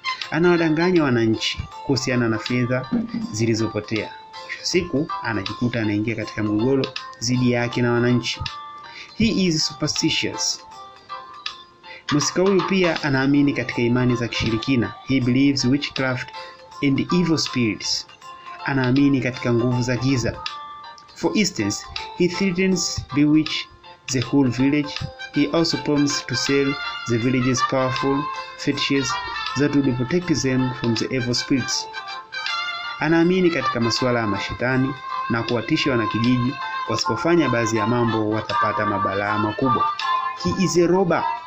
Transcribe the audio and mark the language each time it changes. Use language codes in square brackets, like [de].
[sw] Anawadanganya wananchi kuhusiana na fedha zilizopotea. Siku anajikuta anaingia katika mgogoro dhidi yake na wananchi. [en] He is superstitious. [sw] Mhusika huyu pia anaamini katika imani za kishirikina. [en] He believes witchcraft and evil spirits. [sw] Anaamini katika nguvu za giza. [en] For instance, he threatens bewitch the whole village. He also promises to sell the village's powerful fetishes that would protect them from the evil spirits. [sw] Anaamini katika masuala ya mashetani na kuwatisha wanakijiji wasipofanya baadhi ya mambo watapata mabalaa makubwa. [en] He is a robber.